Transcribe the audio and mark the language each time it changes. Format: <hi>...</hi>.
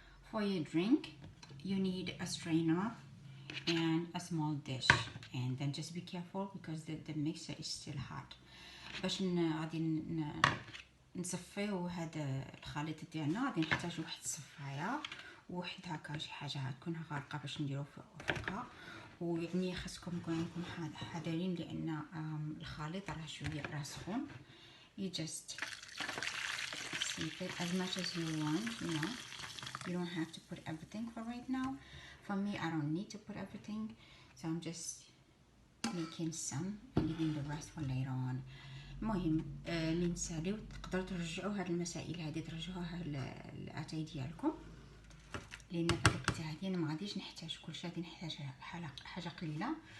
<en>For your drink, you need a strainer and a small dish, and then just be careful because the mixture is still hot.</en> <ar>باش غادي نصفيو هذا الخليط ديالنا غادي نحتاجو واحد الصفايه وواحد هكا شي حاجه تكون غارقه باش نديرو فوقها. ويعني خاصكم تكونوا حذرين لان الخليط راه شويه راه سخون.</ar> <en>You just sip it as much as you want, you know. You don't have to put everything for right now, For me, I don't need to put everything, so I'm just making some and leaving the rest for later on.</en> <ar>المهم اللي نساليو تقدروا ترجعوا هاد المسائل هذه ترجعوها للاتاي ديالكم، لان في هاد الوقت هادي انا ما غاديش نحتاج كلشي، غادي نحتاج حاجه قليله.</ar>